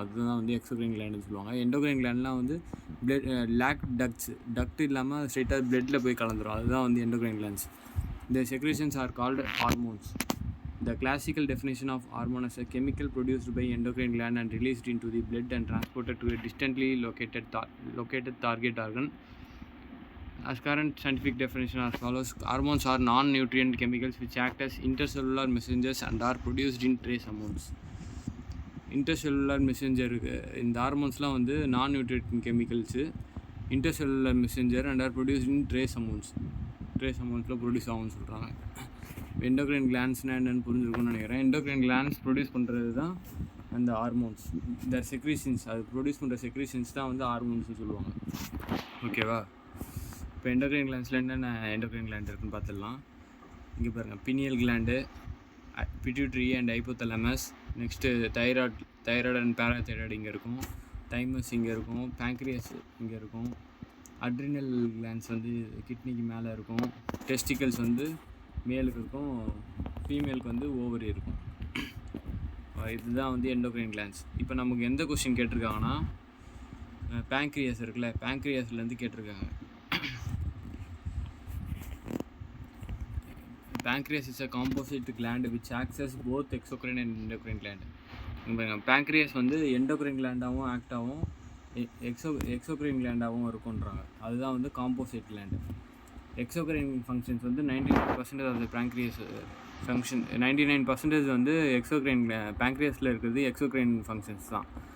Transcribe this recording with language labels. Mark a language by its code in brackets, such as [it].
[ta] அதுதான் வந்து எக்ஸோக்ரைன் கிளாண்டுன்னு சொல்லுவாங்க. எண்டோக்ரைன் கிளாண்ட்லாம் வந்து லேக் டக்ட் இல்லாமல் ஸ்ட்ரெயிட்டாக பிளட்டில் போய் கலந்துரும். அதுதான் வந்து endocrine glands. [en] The secretions are called hormones. The classical definition of hormone is a chemical produced by endocrine gland and released into the blood and transported to a distantly located target organ. As current scientific definition as follows: hormones are non-nutrient chemicals which act as intercellular messengers and are produced in trace amounts. [ta] Intercellular messenger இந்த ஹார்மோன்ஸ்லாம் வந்து நான் nutrient chemicals, intercellular messenger [en] and are produced in trace [ta] அமௌண்ட்ஸில் produce ஆகும்னு சொல்கிறாங்க. Endocrine கிளாண்ட்ஸ்னால் என்னென்னு புரிஞ்சுருக்கும்னு நினைக்கிறேன். Endocrine glands produce பண்ணுறது தான் அந்த ஹார்மோன்ஸ். இந்த செக்ரீஷன்ஸ், அது ப்ரொடியூஸ் பண்ணுற செக்ரீஷன்ஸ் தான் வந்து ஹார்மோன்ஸ்னு சொல்லுவாங்க. ஓகேவா? இப்போ எண்டோக்ரைன் கிளாண்ட்ஸில் என்னென்ன எண்டோக்ரைன் கிளாண்ட் இருக்குன்னு பார்த்துடலாம். இங்கே பாருங்கள், pineal gland, pituitary and hypothalamus. Next thyroid and parathyroid இங்கே இருக்கும். தைமஸ் இங்கே இருக்கும். பேங்க்ரியாஸ் இங்கே இருக்கும். அட்ரினல் கிளாண்ட்ஸ் வந்து கிட்னிக்கு மேலே இருக்கும். டெஸ்டிக்கல்ஸ் வந்து மேலுக்கு இருக்கும், ஃபீமேலுக்கு வந்து ஓவரி இருக்கும். இதுதான் வந்து எண்டோக்ரைன் கிளாண்ட்ஸ். இப்போ நமக்கு எந்த கொஸ்டின் கேட்டிருக்காங்கன்னா பேங்க்ரியாஸ் இருக்குல்ல, பேங்க்ரியாஸ்லேருந்து கேட்டிருக்காங்க. [en] Pancreas is a composite gland which acts as both exocrine and endocrine gland. [ta] Pancreas வந்து எண்டோக்ரைன் கிளாண்டாகவும் ஆக்ட் ஆகும், எக்ஸோக்ரைன் கிளாண்டாகவும் இருக்குன்றாங்க. அதுதான் வந்து காம்போசிட் கிளாண்டு. எக்ஸோக்ரைன் ஃபங்க்ஷன்ஸ் வந்து 99% ஆஃப் த பேங்க்ரியாஸ் ஃபங்க்ஷன். 99% வந்து எக்ஸோக்ரைன் பேங்க்ரியாஸில் இருக்கிறது எக்ஸோக்ரைன் ஃபங்க்ஷன்ஸ் தான்.